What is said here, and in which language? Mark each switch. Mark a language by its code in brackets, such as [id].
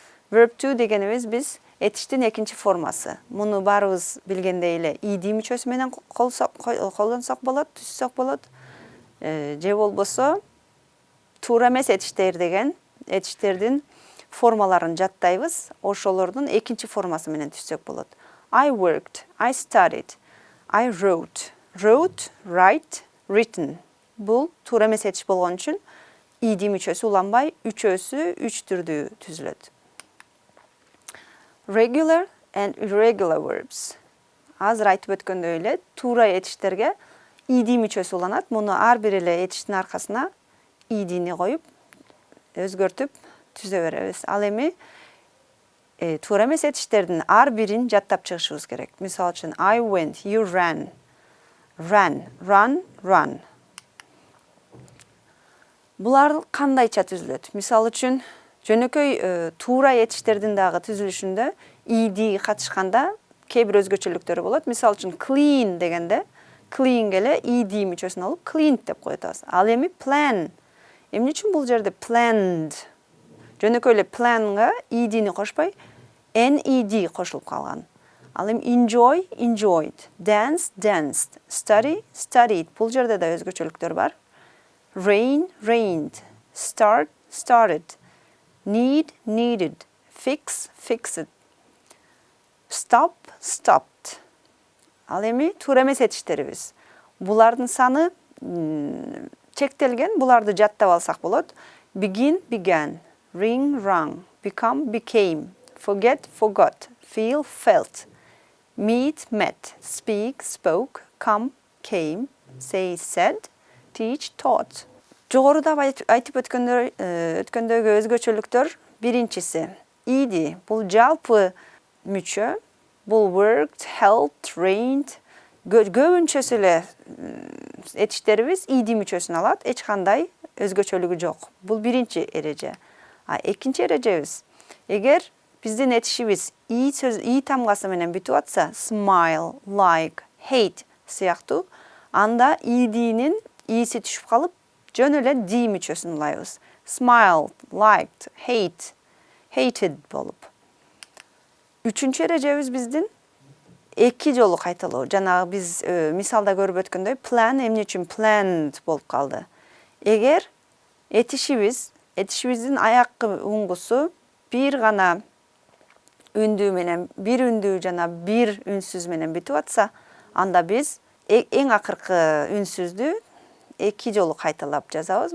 [ky] Verb to дегенибиз биз этиштин экинчи формасы. Муну баарыбыз билгендей эле ed мүчөсү менен колдонсок болот, түзсөк болот. Же болбосо туура эмес этиштер деген этиштердин формаларын жаттайбыз. Ошолордун экинчи формасы менен түзсөк болот. [en] I worked, I studied, I wrote. Wrote, write, written. [ky] Бул туура эмес этиш болгон үчүн ed мүчөсү уланбай, үчөөсү үч түрдүү түзүлөт. [en] Regular and irregular verbs. [ky] Азыр айтып өткөндөй эле туура этиштерге ed мүчөсү уланат. Муну ар бир эле этиштин аркасына edни коюп, өзгөртүп түзө беребиз. Ал эми туура эмес этиштердин ар бирин жаттап чыгышыбыз керек. Мисал үчүн [en] I went, you ran. Ran, run, run. [ky] Булар кандайча түзүлөт? Мисал үчүн жөнөкөй туура этиштердин дагы түзүлүшүндө ed катышканда кээ бир өзгөчөлүктөрү болот. Мисал үчүн clean дегенде clean эле ed мүчөсүн алып cleaned деп коёбуз. Ал эми plan. Эмне үчүн бул жерде planned? Жөнөкөй эле planга edни кошпой ned кошулуп калган. Ал эми [en] enjoy, enjoyed, dance, danced, study, studied. [ky] Бул жерде да өзгөчөлүктөр бар. [en] Rain, rained, start, started, need, needed, fix, fixed, stop, stopped. [ky] Ал эми туура эмес этиштерибиз. Булардын саны чектелген, буларды жаттап алсак болот. [en] Begin, began, ring, rung, become, became, forget, forgot, feel, felt, meet, met, speak, spoke, come, came, say, said, teach, taught. [ky] Жогоруда айтып өткөндөгү өзгөчөлүктөр биринчиси ed. Бул жалпы мүчө. Бул [en] worked, helped, rained. [ky] Көбүнчөсү эле этиштерибиз ed мүчөсүн алат. Эч кандай өзгөчөлүгү жок. Бул биринчи эреже. Экинчи эрежебиз. Эгер биздин этишибиз i тамгасы менен бүтүп атса, smile, like, hate сыяктуу, анда edнин иси түшүп калып, жөн эле d мүчөсүн улайбыз. [en] Smiled, liked, hate, hated [ky] болуп. Үчүнчү эрежебиз биздин эки жолу кайталоо. Жанагы биз мисалда көрүп өткөндөй plan эмне үчүн planned болуп калды. Эгер этишибиздин аяккы уңгусу бир гана үндүү менен, бир үндүү жана бир үнсүз менен бүтүп атса, анда биз эң акыркы үнсүздү эки жолу кайталап жазабыз.